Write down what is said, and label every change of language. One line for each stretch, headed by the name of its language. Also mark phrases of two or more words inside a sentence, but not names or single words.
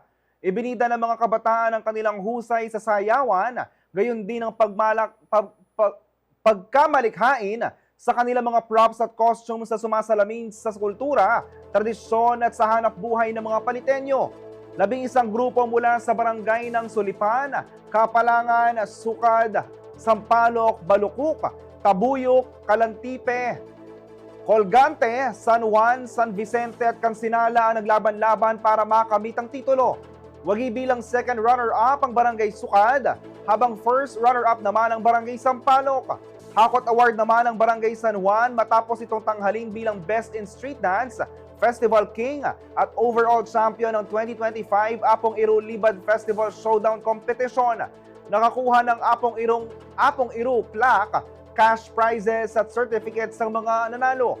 Filipino: Ibinida ng mga kabataan ang kanilang husay sa sayawan, gayon din ang pagkamalikhain sa kanilang mga props at costumes sa sumasalamin sa kultura, tradisyon at sa hanap buhay ng mga Paliteño. 11 grupo mula sa barangay ng Sulipan, Kapalangan, Sukad, Sampaloc, Balukuk, Tabuyok, Kalantipe, Colgante, San Juan, San Vicente at Kansinala ang naglaban-laban para makamit ang titulo. Wagi bilang
English: second runner-up
Filipino: ang Barangay Sukad, habang
English: first runner-up
Filipino: naman ang Barangay Sampaloc. Hakot Award naman ang Barangay San Juan matapos itong tanghalin bilang Best in Street Dance, Festival King at
English: overall champion
Filipino: ng 2025 Apong Iru Libad Festival Showdown Competition. Nakakuha ng Apong Iru plaque,
English: cash prizes
Filipino: at certificates ng mga nanalo.